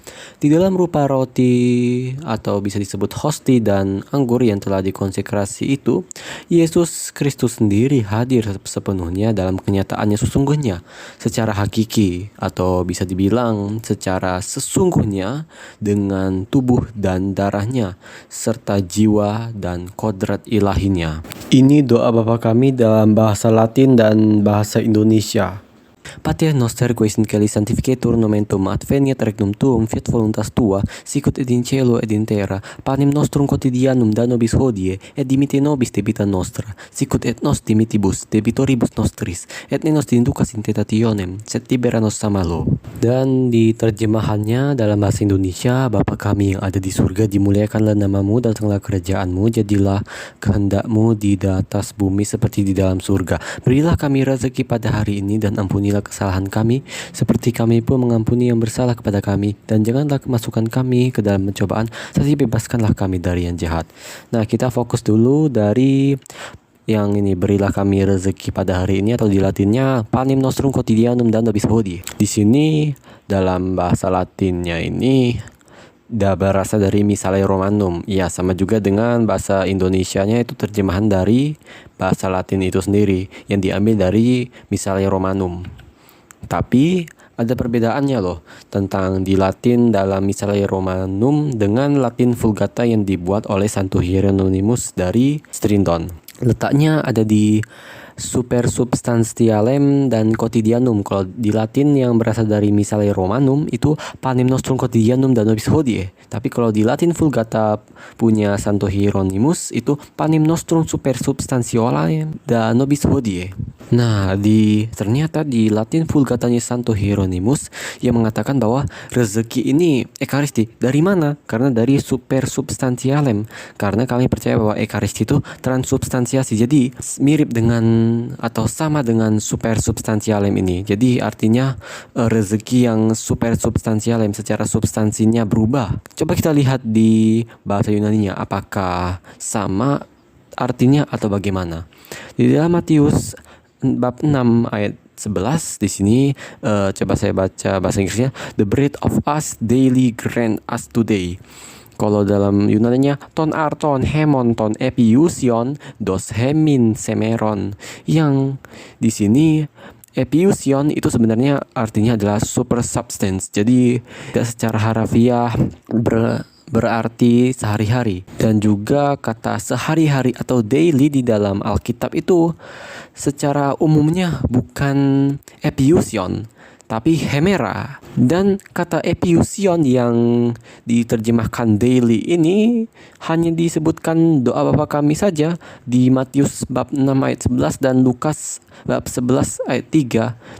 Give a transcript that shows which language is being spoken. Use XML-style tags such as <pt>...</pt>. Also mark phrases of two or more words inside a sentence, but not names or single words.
<id>Di dalam rupa roti atau bisa disebut hosti dan anggur yang telah dikonsekrasi itu, Yesus Kristus sendiri hadir sepenuhnya dalam kenyataannya sesungguhnya, secara hakiki atau bisa dibilang secara sesungguhnya dengan tubuh dan darahnya serta jiwa dan kodrat ilahinya. Ini doa Bapa Kami dalam bahasa Latin dan bahasa Indonesia.</id> <la>Pater noster qui in caeli sanctificetur nomentum adveniat regnum tuum fiat voluntas tua sicut et in cielo et in terra panem nostrum quotidianum da nobis hodie et dimitte nobis debita nostra sicut et nos dimitibus debitoribus nostris et ne nos inducas in tentationem sed libera nos a malo.</la> <id>Dan di terjemahannya dalam bahasa Indonesia, Bapa Kami yang ada di surga, dimuliakanlah namamu, datanglah kerajaanmu, jadilah kehendakmu di atas bumi seperti di dalam surga. Berilah kami rezeki pada hari ini dan ampunilah kesalahan kami seperti kami pun mengampuni yang bersalah kepada kami, dan janganlah masukkan kami ke dalam pencobaan, tetapi bebaskanlah kami dari yang jahat. Nah, kita fokus dulu dari yang ini, berilah kami rezeki pada hari ini, atau di Latinnya</id> <la>panem nostrum quotidianum da nobis hodie.</la> <id>Di sini dalam bahasa Latinnya ini berasal dari Misale Romanum. Ya, sama juga dengan bahasa Indonesianya, itu terjemahan dari bahasa Latin itu sendiri yang diambil dari Misale Romanum. Tapi ada perbedaannya loh tentang di Latin dalam Misale Romanum dengan Latin Vulgata yang dibuat oleh Santo Hieronymus dari Stridon. Letaknya ada di supersubstantialem dan quotidianum. Kalau di Latin yang berasal dari Misale Romanum itu</id> <la>panem nostrum quotidianum da nobis hodie.</la> <id>Tapi kalau di Latin Vulgata punya Santo Hieronymus itu</id> <la>panem nostrum supersubstantialem da nobis hodie.</la> <id>Nah, ternyata di Latin Vulgatanya Santo Hieronymus yang mengatakan bahwa rezeki ini Ekaristi. Dari mana? Karena dari supersubstantialem. Karena kami percaya bahwa Ekaristi itu transubstansiasi. Jadi mirip dengan atau sama dengan supersubstantialem ini. Jadi artinya rezeki yang supersubstantialem, secara substansinya berubah. Coba kita lihat di bahasa Yunaninya apakah sama artinya atau bagaimana. Di dalam Matius bab 6 ayat 11 di sini coba saya baca bahasa Inggrisnya,</id> <en>the bread of us daily grant us today.</en> <id>Kalau dalam Yunaninya</id> <el>τὸν ἄρτον ἡμῶν τὸν ἐπιούσιον δὸς ἡμῖν σήμερον,</el> <id>yang di sini epiusion itu sebenarnya artinya adalah</id> <en>super substance.</en> <id>Jadi tidak secara harafiah berarti sehari-hari, dan juga kata sehari-hari atau daily di dalam Alkitab itu secara umumnya bukan epiusion tapi hemera, dan kata epiusion yang diterjemahkan daily ini hanya disebutkan doa Bapa Kami saja di Matius bab 6 ayat 11 dan Lukas bab 11 ayat 3.</id>